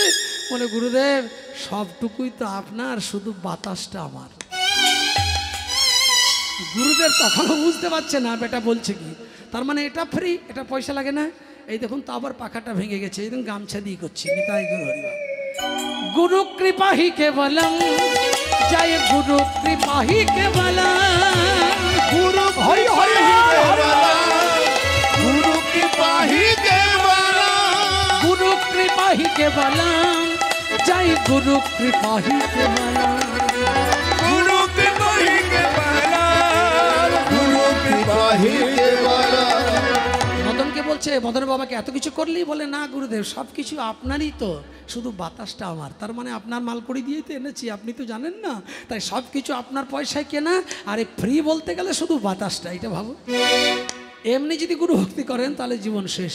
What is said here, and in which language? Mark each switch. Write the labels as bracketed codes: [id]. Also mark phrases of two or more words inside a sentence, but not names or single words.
[bn] বলে গুরুদেব সবটুকুই তো আপনার, শুধু বাতাসটা আমার। গুরুদেব তখনও বুঝতে পারছে না বেটা বলছে কি, তার মানে এটা ফ্রি, এটা পয়সা লাগে না। এই দেখুন তো আবার পাখাটা ভেঙে গেছে, এই দেখুন গামছা দিয়ে করছি। নিতাই গুরু হরিবা। [sa] गुरु कृपा ही केवलम, जय गुरु कृपा ही केवलम, गुरु हरि हरि गुरु कृपा ही केवलम, गुरु कृपा ही केवलम, जय गुरु कृपा ही केवलम, गुरु कृपा ही केवलम, गुरु कृपा ही केवलम। [bn] মদনকে বলছে, মদন বাবাকে এত কিছু করলি? বলে না গুরুদেব সব কিছু আপনারই তো, শুধু বাতাসটা আমার। তার মানে আপনার মাল করি দিয়ে তো এনেছি, আপনি তো জানেন না, তাই সব কিছু আপনার পয়সায় কেনা। আর এই ফ্রি বলতে গেলে শুধু বাতাসটা, এটা ভাবো। এমনি যদি গুরু ভক্তি করেন তাহলে জীবন শেষ।